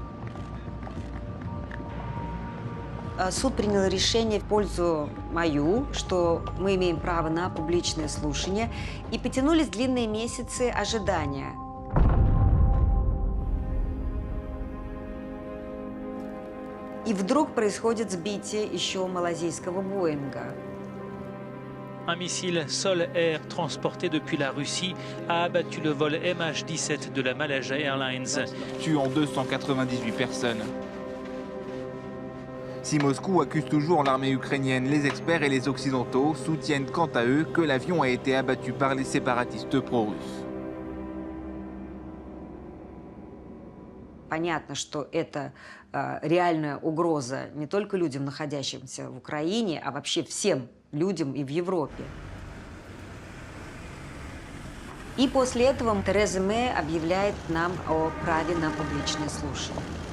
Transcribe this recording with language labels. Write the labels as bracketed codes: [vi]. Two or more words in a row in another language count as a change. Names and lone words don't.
[ru] Суд принял решение в пользу мою, что мы имеем право на публичное слушание, и потянулись длинные месяцы ожидания. И вдруг происходит сбитие еще малазийского Боинга. [fr] Un missile sol-air transporté depuis la Russie a abattu le vol MH17 de la Malaysia Airlines, tuant 298 personnes. Si Moscou accuse toujours l'armée ukrainienne, les experts et les Occidentaux soutiennent quant à eux que l'avion a été abattu par les séparatistes pro-russes. [ru] Понятно, что это реальная угроза не только людям, находящимся в Украине, а вообще всем людям и в Европе. И после этого Тереза Мэй объявляет нам о праве на публичное слушание.